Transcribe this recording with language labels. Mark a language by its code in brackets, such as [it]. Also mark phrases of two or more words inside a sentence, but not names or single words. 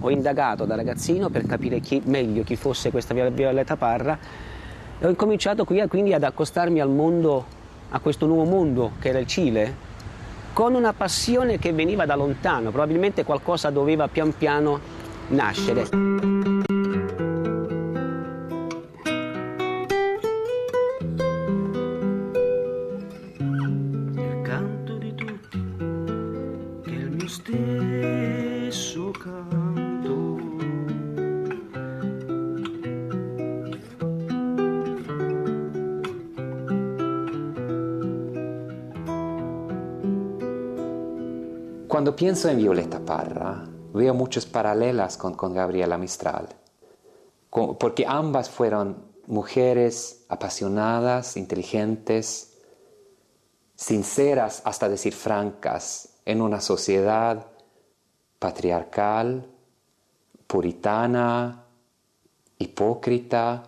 [it] ho indagato da ragazzino per capire meglio chi fosse questa Violeta Parra e ho incominciato quindi ad accostarmi al mondo, a questo nuovo mondo che era il Cile, con una passione che veniva da lontano, probabilmente qualcosa doveva pian piano nascere. Il canto di tutti, che è il mio stesso canto. [es] Cuando pienso en Violeta Parra, veo muchos paralelos con Gabriela Mistral, porque ambas fueron mujeres apasionadas, inteligentes, sinceras, hasta decir francas, en una sociedad patriarcal, puritana, hipócrita.